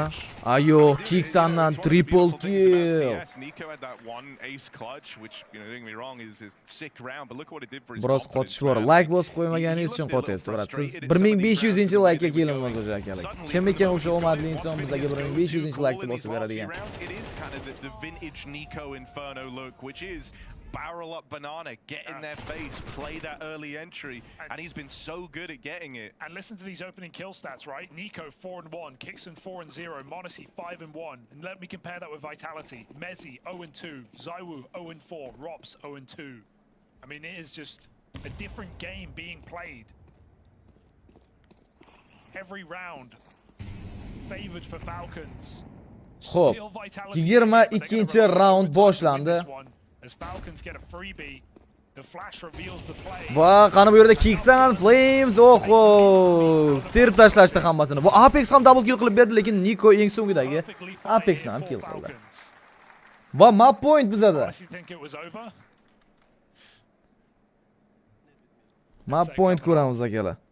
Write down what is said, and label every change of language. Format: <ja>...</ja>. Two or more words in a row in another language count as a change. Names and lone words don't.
<uz>Ayo, Kiksandan triple kill. Biroz qotish bor. Like bosib qo'ymaganingiz uchun qotyapti, brat. Siz 1500-like ga kelamiz o'sha akalar. Kim ekan o'sha omadli inson bizlarga 1500-like ga bosib beradigan?</uz> <en>Barrel up banana, get in their face, play that early entry, and he's been so good at getting it. And listen to these opening kill stats, right? Nico 4-1, Kixon 4-0, Monisi 5-1, and let me compare that with Vitality. Mezi 0-2, Zaiwu 0-4, Robs 0-2. I mean, it is just a different game being played. Every round favored for Falcons.</en> <uz>Xo'p, 22-raund boshlandi.</uz> <en>As Falcons get a freebie, the flash reveals the play.</en> <uz>Va qani bu yerda Kiksan Flames oho ter tashlashdi hammasini. Bu Apex ham</uz> <en>double kill</en> <uz>qilib berdi, lekin Nico eng so'ngidagi Apexni ham kill qildi. Va</uz> <en>map point</en> <uz>bizada.</uz> <en>Map point</en> <uz>ko'ramiz akalar.</uz>